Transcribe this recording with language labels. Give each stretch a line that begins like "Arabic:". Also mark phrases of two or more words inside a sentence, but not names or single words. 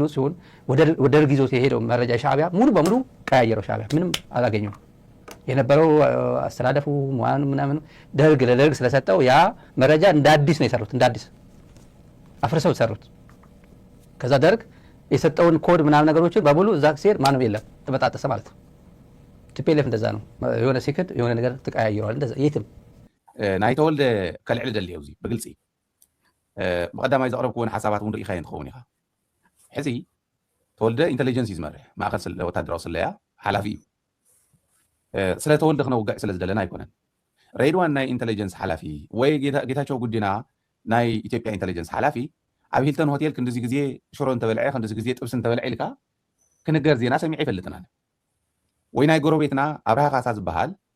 Amharic: ሲሆን ወደ ደርግ ይዞት የሄደው መረጃ ሻዕቢያ ሙሉ በሙሉ ቀያየረው። ሻዕቢያ ምንም አላገኘው። የነበረው አስተላለፉ ሙያን ምናምን ደርግ ለደርግ ስለሰጠው ያ መረጃ እንደ አዲስ ነው የሰሩት። እንደ አዲስ አፍርሰው ሰሩት። ከዛ ደርግ የሰጠውን ኮድ ምናምን ነገሮችን በሙሉ እዛ ሲሄድ ማንም የለም፣ ተበጣጠሰ ማለት ነው። ቲፒኤልኤፍ እንደዛ ነው። የሆነ ሲክድ የሆነ ነገር ተቀያይረዋል። እንደዛ የትም
Tigrinya: ናይ ተወልደ ከልዕል ደልየ እዚ ብግልፂ ብቀዳማይ ዘቕረብክዎን ሓሳባት እውን ርኢኻ እንትኸውን ኢኻ ሕዚ ተወልደ ኢንተሊጀንስ እዩ ዝመርሕ ማእኸል ወታደራዊ ስለያ ሓላፊ እዩ። ስለ ተወልደ ክነውግዕ ስለ ዝደለና ኣይኮነን። ሬድዋን ናይ ኢንተሊጀንስ ሓላፊ ወይ ጌታቸው ጉዲና ናይ ኢትዮጵያ ኢንተሊጀንስ ሓላፊ ኣብ ሂልተን ሆቴል ክንዲዚ ግዜ ሽሮ እንተበልዐ ክንዲዚ ግዜ ጥብሲ እንተበልዐ ኢልካ ክንገር ዜና ሰሚዐ ይፈልጥና ወይ ናይ ጎረቤትና ኣብርሃ ካሳ ዝበሃል